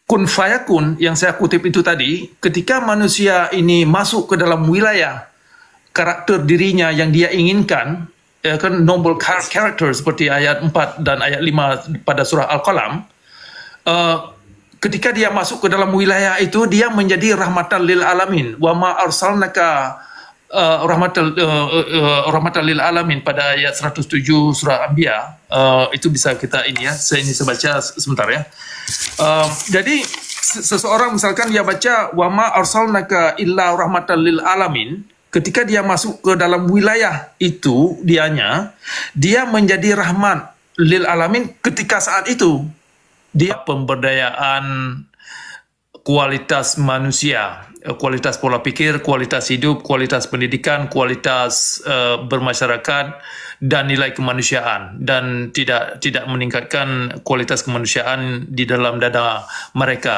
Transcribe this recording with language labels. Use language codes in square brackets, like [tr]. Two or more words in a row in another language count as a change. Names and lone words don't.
[ar] كن فيكون [id] yang saya kutip itu tadi, ketika manusia ini masuk ke dalam wilayah karakter dirinya yang dia inginkan, ya kan, [en] noble character [id] seperti ayat 4 dan ayat 5 pada surah Al-Qalam, ketika dia masuk ke dalam wilayah itu, dia menjadi [ar] رحمة للعالمين. وما أرسلناك رحمة للعالمين [id] pada ayat 107 surah Anbiya. Itu bisa kita ini ya, saya baca sebentar ya. Jadi seseorang misalkan dia baca [ar] وما أرسلناك إلا رحمة للعالمين, [id] ketika dia masuk ke dalam wilayah itu dia menjadi [ar] رحمة للعالمين [id] ketika saat itu. Dia pemberdayaan kualitas manusia, kualitas pola pikir, kualitas hidup, kualitas pendidikan, kualitas bermasyarakat, dan nilai kemanusiaan, dan tidak meningkatkan kualitas kemanusiaan di dalam dada mereka.